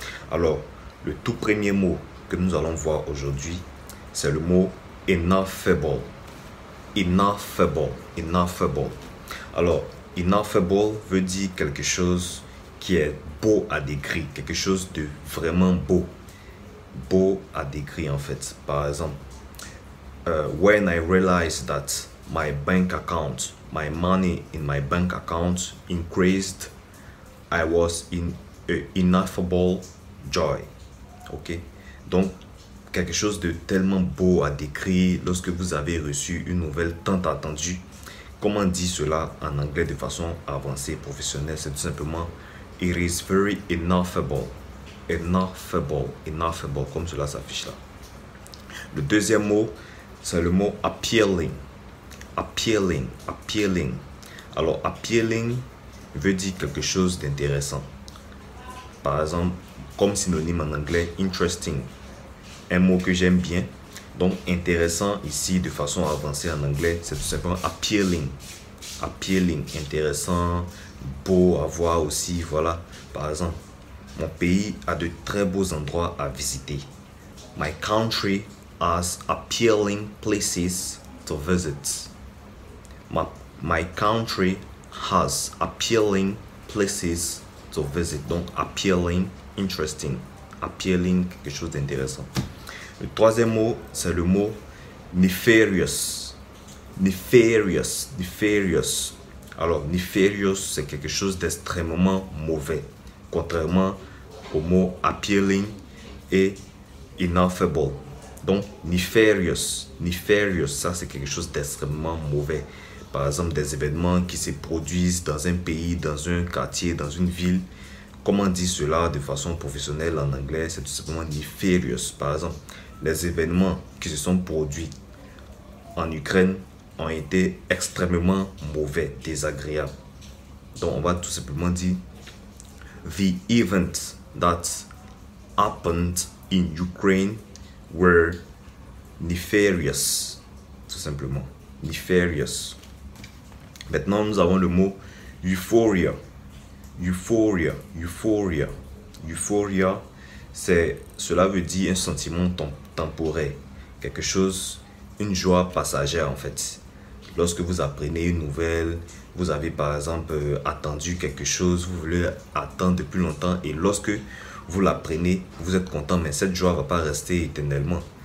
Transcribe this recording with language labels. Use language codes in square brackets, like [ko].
[fr] Alors, le tout premier mot que nous allons voir aujourd'hui, c'est le mot ineffable. Ineffable, ineffable. Alors, ineffable veut dire quelque chose qui est beau à décrire, quelque chose de vraiment beau. Beau à décrire en fait. Par exemple, [en] when I realized that my bank account, my money in my bank account increased, I was in ineffable joy. [fr] Ok, donc quelque chose de tellement beau à décrire lorsque vous avez reçu une nouvelle tant attendue. Comment dire cela en anglais de façon avancée, professionnelle? C'est tout simplement [en] it is very ineffable. [fr] Ineffable, ineffable, comme cela s'affiche là. Le deuxième mot, c'est le mot appealing. Appealing, appealing. Alors, appealing veut dire quelque chose d'intéressant. Par exemple, comme synonyme en anglais, interesting. Un mot que j'aime bien. Donc, intéressant ici de façon avancée en anglais, c'est tout simplement appealing. Appealing, intéressant, beau à voir aussi. Voilà, par exemple, mon pays a de très beaux endroits à visiter. [en] My country has appealing places to visit. My country has appealing places to visit. [fr] Donc, appealing, interesting. Appealing, quelque chose d'intéressant. Le troisième mot, c'est le mot nefarious. Nefarious, nefarious. Alors, nefarious, c'est quelque chose d'extrêmement mauvais. Contrairement au mot appealing et ineffable. Donc, nefarious, nefarious, ça c'est quelque chose d'extrêmement mauvais. Par exemple, des événements qui se produisent dans un pays, dans un quartier, dans une ville. Comment dire cela de façon professionnelle en anglais? C'est tout simplement nefarious. Par exemple, les événements qui se sont produits en Ukraine ont été extrêmement mauvais, désagréables. Donc, on va tout simplement dire [en] the events that happened in Ukraine were nefarious. [fr] Tout simplement. Nefarious. Maintenant, nous avons le mot euphoria. Euphoria. Euphoria. Euphoria, cela veut dire un sentiment temporaire. Quelque chose, une joie passagère en fait. Lorsque vous apprenez une nouvelle, vous avez par exemple attendu quelque chose, vous voulez attendre depuis longtemps et lorsque vous l'apprenez, vous êtes content, mais cette joie ne va pas rester éternellement.